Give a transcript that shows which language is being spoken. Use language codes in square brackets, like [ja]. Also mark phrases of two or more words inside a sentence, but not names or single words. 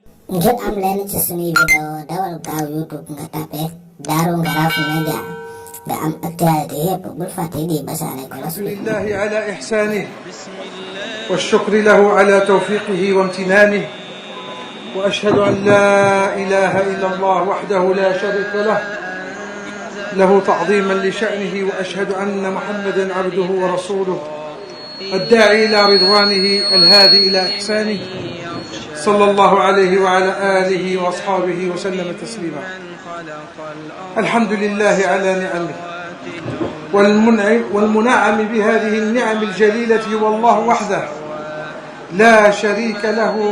[wo] ngir am leen ci suñuy vidéo dawal gaaw YouTube nga tapé Darou Ngaraf Média nga am actualité yépp bul fàtte di basaale ko [ar] الحمد لله على إحسانه والشكر له على توفيقه وامتنانه وأشهد أن لا إله إلا الله وحده لا شريك له له تعظيما لشأنه وأشهد أن محمدا عبده ورسوله الداعي إلى رضوانه الهادي إلى إحسانه صلى الله عليه وعلى آله وأصحابه وسلم تسليما. الحمد لله على نعمه والمنعم بهذه النعم الجليلة والله وحده لا شريك له.